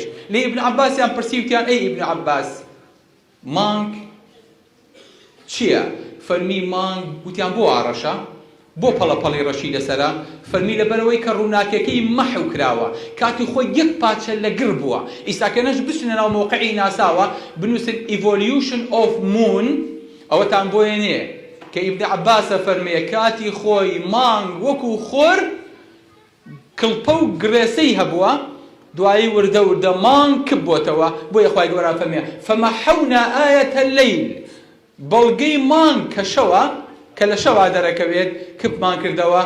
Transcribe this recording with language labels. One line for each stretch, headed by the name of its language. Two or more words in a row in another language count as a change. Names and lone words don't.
Central Kurdish: لێ ئیبن عەباسیان پرسیوتیان ئەی ئیبن عەباس مانگ چییە؟ فەرمی مانگ گوتیان بۆ ئاڕەشە، بۆ پەڵەپەڵی ڕەشی لەسەرە؟ فەرمی لەبەرەوەی کە ڕووناکەکەی مەحو کراوە، کاتی خۆی یەک پاچە لە گڕ بووە. ئیساکەنەش بچنە ناو مۆقعی ناساوە بنووسن
English: evolution of moon،
Central Kurdish: ئەوەتان بۆیێنێ کە ئیبن عەباسە فەرمێ کاتی خۆی مانگ وەکو خۆر کڵپە و گرێسەی هەبووە، دوایی وردە وردە مانگ کب بۆتەوە. بۆیە خوای گەورە فەرمێ
Arabic: فمحونا آية الليل،
Central Kurdish: بەڵگەی مانگ کە شەوە کە لە شەوا دەرەکەوێت کبمان کردەوە.